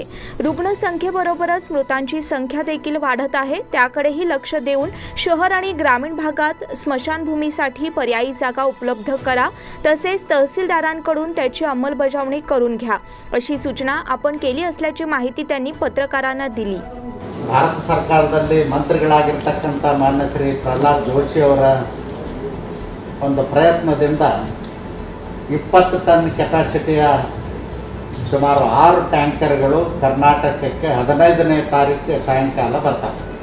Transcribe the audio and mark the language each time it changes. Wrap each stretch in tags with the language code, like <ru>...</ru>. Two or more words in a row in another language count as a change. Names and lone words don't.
<mr>रुग्णसंख्येबरोबरच मृतांची संख्या देखील वाढत आहे, त्याकडेही लक्ष देऊन शहर आणि ग्रामीण भागात स्मशानभूमीसाठी पर्यायी जागा उपलब्ध करा, तसेच तहसीलदारांकडून त्याची अंमलबजावणी करून घ्या अशी सूचना आपण केली असल्याची माहिती त्यांनी पत्रकारांना दिली।</mr> <kn>ಭಾರತ ಸರ್ಕಾರದಲ್ಲಿ ಮಂತ್ರಿಗಳಾಗಿರ್ತಕ್ಕಂಥ ಮಾನ್ಯ ಶ್ರೀ ಪ್ರಹ್ಲಾದ್ ಜೋಶಿ ಅವರ ಒಂದು ಪ್ರಯತ್ನದಿಂದ 20 ಟನ್ ಕೆಪಾಸಿಟಿಯ ಸುಮಾರು 6 ಟ್ಯಾಂಕರ್ಗಳು ಕರ್ನಾಟಕಕ್ಕೆ 15ನೇ ತಾರೀಕು ಸಾಯಂಕಾಲ ಬರ್ತವೆ।</kn>